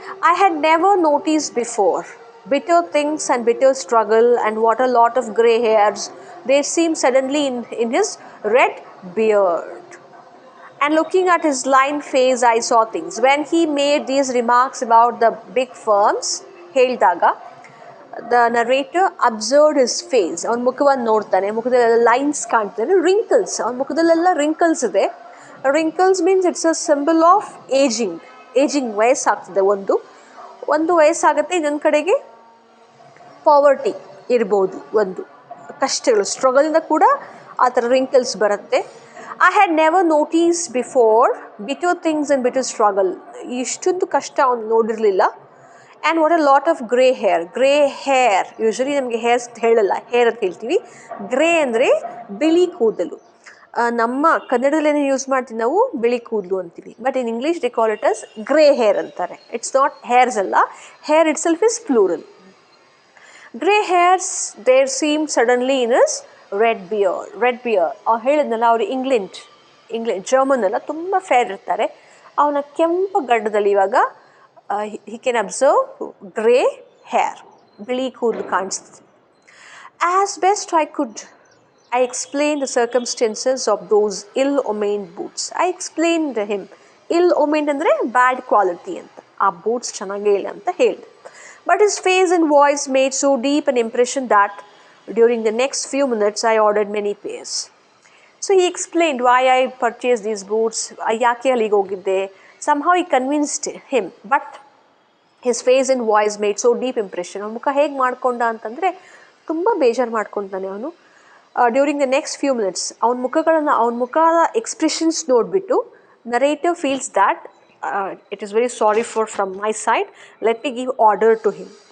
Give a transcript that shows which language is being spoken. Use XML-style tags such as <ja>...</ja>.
<en>I had never noticed before bitter things and bitter struggle, and what a lot of grey hairs there seemed suddenly in his red beard. And looking at his lined face, I saw things. When he made these remarks about the big firms, ಹೇಳಿದಾಗ the narrator observed his face.</en> <kn>ಅವನ ಮುಖವನ್ನು ನೋಡ್ತಾನೆ, ಮುಖದಲ್ಲೆಲ್ಲ lines ಕಾಣ್ತಾನೆ, wrinkles, ಅವನ ಮುಖದಲ್ಲೆಲ್ಲ wrinkles ಇದೆ.</kn> <en>wrinkles means it's a symbol of ageing</en> <kn>ವಯಸ್ಸಾಗ್ತದೆ. ಒಂದು ವಯಸ್ಸಾಗುತ್ತೆ, ಇನ್ನೊಂದು ಕಡೆಗೆ ಪಾವರ್ಟಿ ಇರ್ಬೋದು, ಒಂದು ಕಷ್ಟಗಳು, ಸ್ಟ್ರಗಲಿಂದ ಕೂಡ ಆ ಥರ ರಿಂಕಲ್ಸ್ ಬರುತ್ತೆ.</kn> <en>I had never noticed before bitter things and bitter struggle.</en> <kn>ಇಷ್ಟೊಂದು ಕಷ್ಟ ಅವ್ನು ನೋಡಿರಲಿಲ್ಲ.</kn> <en>and what a lot of grey hair usually</en> <kn>ನಮಗೆ ಹೇರ್ಸ್ ಹೇಳಲ್ಲ, ಹೇರ್ ಅಂತ ಹೇಳ್ತೀವಿ. ಗ್ರೇ ಅಂದರೆ ಬಿಳಿ ಕೂದಲು. ನಮ್ಮ ಕನ್ನಡದಲ್ಲೇನೇ ಯೂಸ್ ಮಾಡ್ತೀವಿ ನಾವು ಬಿಳಿ ಕೂದಲು ಅಂತೀವಿ.</kn> <en>But in English they call it as grey hair ಅಂತಾರೆ. It's not hairs ಅಲ್ಲ, hair itself is plural. Grey hairs there seemed suddenly in his red beard.</en> <kn>ಅವ್ರು ಹೇಳಿದ್ನಲ್ಲ, ಅವರು ಇಂಗ್ಲೆಂಡ್ ಜರ್ಮನ್ ಎಲ್ಲ ತುಂಬ ಫೇರ್ ಇರ್ತಾರೆ. ಅವನ ಕೆಂಪು ಗಡ್ಡದಲ್ಲಿ ಇವಾಗ</kn> <en>he can observe grey hair,</en> <kn>ಬಿಳಿ ಕೂದಲು ಕಾಣಿಸ್ತದೆ.</kn> <en>As best I could I explained the circumstances of those ill-omened boots. I explained him.</en> <kn>Ill-omened ಅಂದರೆ ಬ್ಯಾಡ್ ಕ್ವಾಲಿಟಿ ಅಂತ, ಆ ಬೂಟ್ಸ್ ಚೆನ್ನಾಗೇ ಇಲ್ಲ ಅಂತ ಹೇಳಿದೆ.</kn> <en>But his face and voice made so deep an impression that during the next few minutes I ordered many pairs. So he explained why I purchased these boots,</en> <kn>ಯಾಕೆ ಅಲ್ಲಿಗೆ ಹೋಗಿದ್ದೆ.</kn> <en>Somehow he convinced him, but his face and voice made so deep impression.</en> <kn>ಅವನ ಮುಖ ಹೇಗೆ ಮಾಡ್ಕೊಂಡ ಅಂತಂದರೆ ತುಂಬ ಬೇಜಾರು ಮಾಡ್ಕೊತಾನೆ ಅವನು.</kn> <en>during the next few minutes</en> <kn>ಅವನ ಮುಖದ ಎಕ್ಸ್ಪ್ರೆಷನ್ಸ್ ನೋಡಿಬಿಟ್ಟು</kn> <en>Narrative feels that it is very sorry from my side, let me give order to him.</en>